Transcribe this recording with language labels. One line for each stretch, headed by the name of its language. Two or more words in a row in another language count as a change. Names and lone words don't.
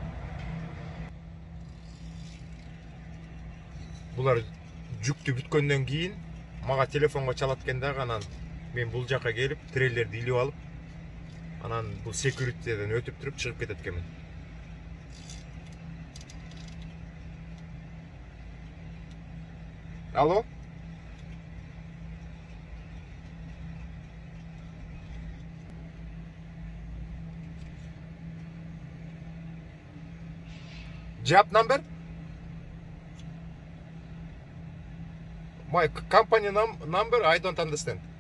Kyrgyz: Булар жүктү бүткөндөн кийин мага телефонго чалат экен дагы, анан мен бул жака келип трейлерди илип алып, анан бул секьюритиден өтүп туруп чыгып кетет экенмин. Алло?
English: Job number? My company number, I don't understand.